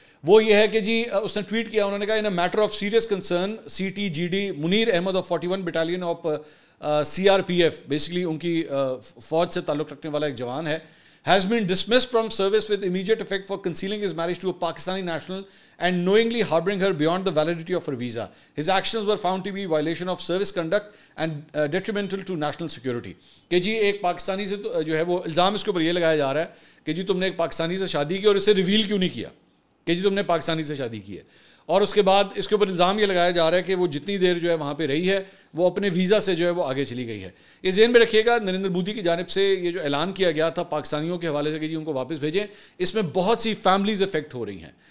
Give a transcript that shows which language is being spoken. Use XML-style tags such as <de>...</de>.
<ur>وہ یہ ہے کہ جی اس نے ٹویٹ کیا, انہوں نے کہا</ur> <en>in a matter of serious concern CTGD Munir Ahmed آف 41 battalion آف CRPF,</en> <ur>basically ان کی فوج سے تعلق رکھنے والا ایک جوان ہے,</ur> <en>has been dismissed from service with immediate effect for concealing his marriage to a Pakistani national and knowingly harboring her beyond the validity of her visa. His actions were found to be violation of service conduct and detrimental to national security.</en> <ur>کہ جی ایک پاکستانی سے جو ہے وہ الزام اس کے اوپر یہ لگایا جا رہا ہے کہ جی تم نے ایک پاکستانی سے شادی کی اور اسے ریویل کیوں نہیں کیا کہ جی تم نے پاکستانی سے شادی کی ہے, اور اس کے بعد اس کے اوپر الزام یہ لگایا جا رہا ہے کہ وہ جتنی دیر جو ہے وہاں پہ رہی ہے وہ اپنے ویزا سے جو ہے وہ آگے چلی گئی ہے. یہ ذہن میں رکھیے گا, نریندر مودی کی جانب سے یہ جو اعلان کیا گیا تھا پاکستانیوں کے حوالے سے کہ جی ان کو واپس بھیجیں, اس میں بہت سی فیملیز افیکٹ ہو رہی ہیں.</ur>